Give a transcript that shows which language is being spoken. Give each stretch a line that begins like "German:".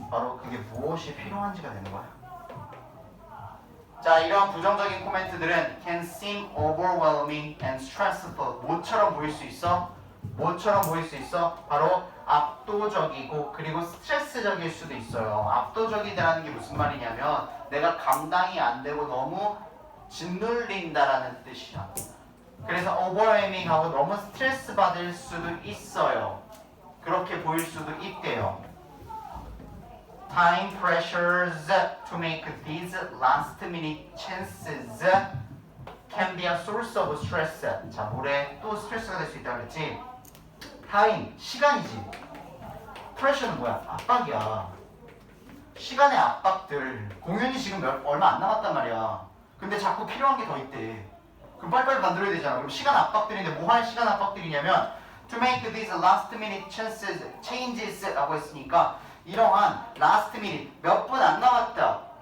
Korean: 바로 그게 무엇이 필요한지가 되는 거야. 자, 이러한 부정적인 코멘트들은
English: can seem overwhelming and stressful.
Korean: 뭐처럼 보일 수 있어? 뭐처럼 보일 수 있어? 바로 압도적이고 그리고 스트레스적일 수도 있어요. 압도적이다라는 게 무슨 말이냐면 내가 감당이 안 되고 너무 짓눌린다라는 뜻이야. 그래서 overwhelming하고 너무 스트레스 받을 수도 있어요. 그렇게 보일 수도 있대요.
English: Time pressures to make these last minute chances can be a source of stress.
Korean: 자, 뭐래? 또 스트레스가 될 수 있다고 그랬지? 타임, 시간이지. 프레셔는 뭐야? 압박이야. 시간의 압박들. 공연이 지금 얼마 안 남았단 말이야. 근데 자꾸 필요한 게 더 있대. 그럼 빨리빨리 만들어야 되잖아. 그럼 시간 압박들인데 뭐 할 시간 압박들이냐면
English: to make these last minute changes
Korean: 라고 했으니까 이러한 last minute, 몇 분 안 남았다.